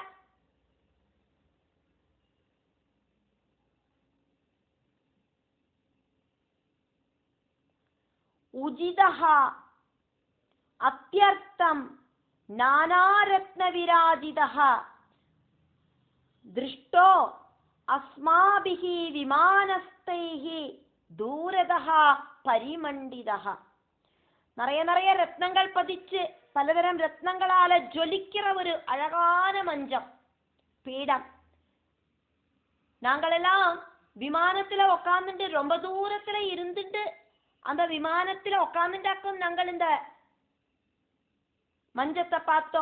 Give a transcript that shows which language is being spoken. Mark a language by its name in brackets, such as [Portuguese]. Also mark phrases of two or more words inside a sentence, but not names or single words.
[Sanskrit] उजितः अत्यर्थं नानारत्नविराजितः दृष्टो अस्माभिः विमानस्तैः दूरतः परिमण्डितः [Tamil] நிறைய ரத்னங்கள் பதிச்சு பலதரம் ரத்னங்களால ஜொலிக்கிற ஒரு அழகான மஞ்சம் பீடம். நாங்களெல்லாம் விமானத்துல உட்கார்ந்துட்டு ரொம்ப தூரத்துல இருந்துட்டு அந்த விமானத்துல உட்கார்ந்துட்டாக்கும் நாங்கள் இந்த மஞ்சத்தை பார்த்தோம்.